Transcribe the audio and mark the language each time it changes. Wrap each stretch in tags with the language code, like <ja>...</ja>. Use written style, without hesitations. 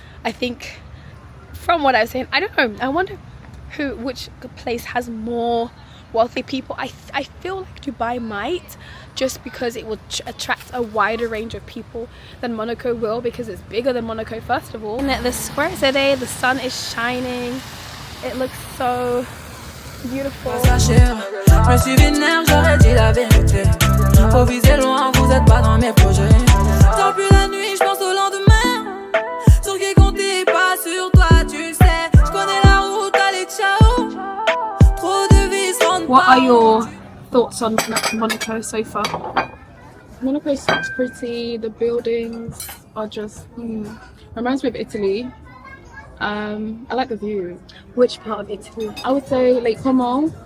<en>I think from what I was saying, I don't know, I wonder which place has more wealthy people. I feel like Dubai might, just because it will attract a wider range of people than Monaco will, because it's bigger than Monaco first of all. And the square today, the sun is shining, it looks so beautiful.</en> <fr>Je suis vénère, j'aurais dit la vérité. Faut viser loin, vous êtes pas dans mes projets. Tant plus la nuit, je pense au lendemain. Sur qui compter, pas sur toi, tu sais. Je connais la route, allez ciao. Trop de vis rendent</fr> <en>What are your thoughts on Monaco so far? Monaco is pretty. The buildings are just reminds me of Italy. I like the view. Which part of Italy? I would say Lake Como.</en>